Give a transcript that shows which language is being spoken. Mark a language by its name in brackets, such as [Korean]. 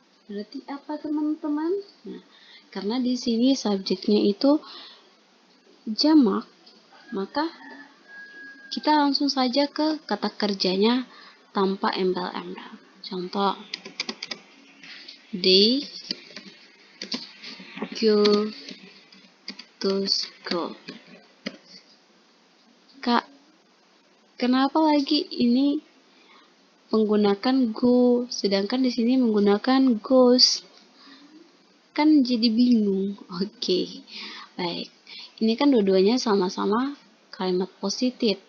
[Indonesian] Berarti apa teman-teman? Nah, karena di sini subjeknya itu jamak, maka kita langsung saja ke kata kerjanya tanpa embel-embel. [English] Contoh, they go to school. [Indonesian] Kak, kenapa lagi ini menggunakan go, sedangkan di sini menggunakan goes? Kan jadi bingung. Oke, baik. Ini kan dua-duanya sama-sama kalimat positif.